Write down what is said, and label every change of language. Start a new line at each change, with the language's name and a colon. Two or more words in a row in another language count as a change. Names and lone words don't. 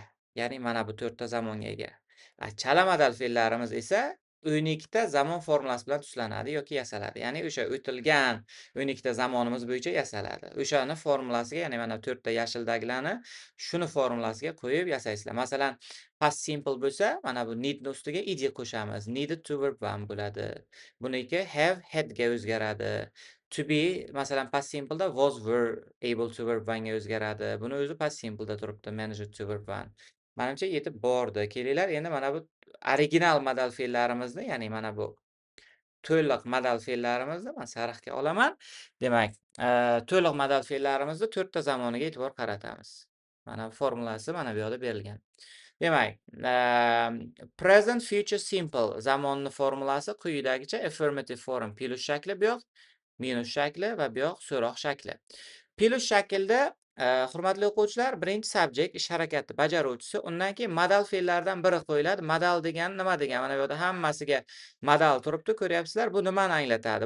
Uzbek: Ya'ni mana bu 4 ta zamonga ega. Chala modal fe'llarimiz esa 12 ta zamon formulasi bilan tuslanadi yoki yasaladi. Ya'ni o'sha o'tilgan 12 ta zamonimiz bo'yicha yasaladi. O'shani formulasiga, ya'ni mana 4 ta yashildagilarni shuni formulasiga qo'yib yasaysizlar. Masalan,
English: past simple
Uzbek: bo'lsa, mana bu need ni ustiga ed qo'shamiz.
English: Needed to verb 1 bo'ladi.
Uzbek: Buniki
English: have had
Uzbek: ga o'zgaradi.
English: To be,
Uzbek: masalan,
English: past simple
Uzbek: da
English: was, were, able to verb 1
Uzbek: ga o'zgaradi. Buni o'zi
English: past simple
Uzbek: da turibdi,
English: managed to verb 1.
Uzbek: Menimcha yetib bordi. Kelinglar, endi mana bu original modal fe'llarimizni, ya'ni mana bu to'liq modal fe'llarimizni men sariqga olaman. Demak, to'liq modal fe'llarimizni 4 ta zamoniga e'tibor qaratamiz. Mana formulasi mana bu yoqda berilgan. Demak,
English: present future simple
Uzbek: zamonni formulasi quyidagicha:
English: affirmative form
Uzbek: plus shakli, bu yoq minus shakli va bu yoq so'roq shakli. Plus shaklda, hurmatli o'quvchilar, birinchi subjekt ish harakati bajaruvchisi, undan keyin modal fe'llardan biri qo'yiladi. Modal degani nima degani? Mana bu yerda hammasiga modal turibdi, ko'ryapsizlar. Bu nimani anglatadi?